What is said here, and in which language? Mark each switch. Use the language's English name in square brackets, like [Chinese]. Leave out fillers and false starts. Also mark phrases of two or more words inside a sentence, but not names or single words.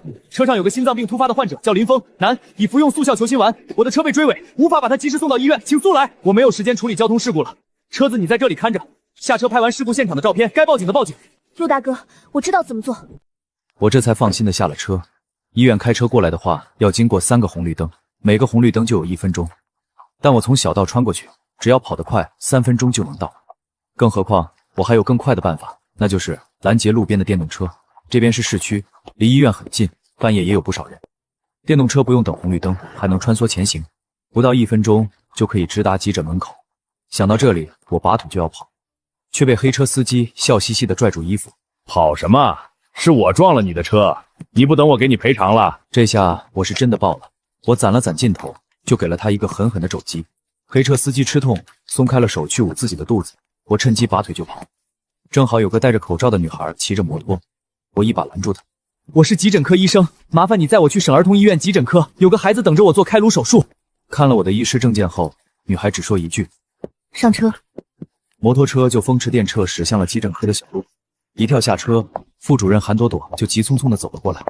[Chinese] 车上有个心脏病突发的患者，叫林峰，男，已服用速效球心丸。我的车被追尾，无法把他及时送到医院，请速来。我没有时间处理交通事故了，车子你在这里看着，下车拍完事故现场的照片，该報警的報警。陆大哥，我知道怎麼做。我這才放心的下了車。醫院開車過來的話，要經過3個紅綠燈，每個紅綠燈就有1分鐘。但我從小道穿過去，只要跑得快，3分鐘就能到。更何況我還有更快的辦法，那就是攔截路邊的電動車。這邊是市區，離醫院很近，半夜也有不少人。電動車不用等紅綠燈，還能穿梭前行，不到1分鐘就可以直達急診門口。想到這裡，我拔腿就要跑，卻被黑車司機笑嘻嘻地拽住衣服。跑什麼？是我撞了你的車，你不等我給你賠償了？這下我是真的爆了，我攢了攢勁頭，就給了他一個狠狠的肘擊。黑車司機吃痛，鬆開了手去捂自己的肚子，我趁機拔腿就跑。正好有個戴着口罩的女孩騎着摩托，我一把攔住她。我是急診科醫生，麻煩你載我去省兒童醫院急診科，有個孩子等着我做開顱手術。看了我的醫師證件後，女孩只說一句： 上車。摩托車就風馳電掣駛向了急診科的小路。一跳下車，副主任韓朵朵就急匆匆地走了過來。